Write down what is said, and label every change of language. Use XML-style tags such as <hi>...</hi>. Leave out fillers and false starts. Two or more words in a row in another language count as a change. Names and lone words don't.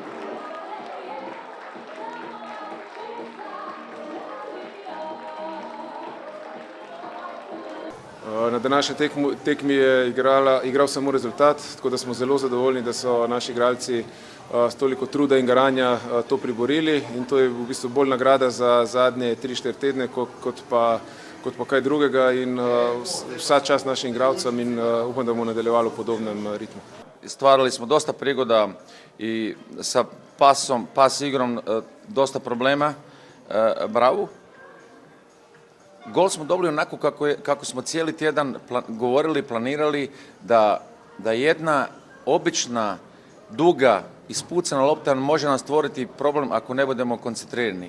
<sl>Na današnji tekmi je igral samo rezultat, tako da smo zelo zadovoljni, da so naši igralci s toliko truda in garanja to priborili, in to je v bistvu bolj nagrada za zadnje 3-4 tedne kot pa kaj drugega, in vsa čast našim igralcem in upam, da bomo nadaljevali v podobnem ritmu.</sl> <hr>Stvarali smo dosta prigoda i sa pas igrom dosta problema Bravu. Gol smo dobili onako kako smo cijeli tjedan govorili, planirali, da jedna obična, duga, ispucana lopta može nam stvoriti problem ako ne budemo koncentrirani.</hr>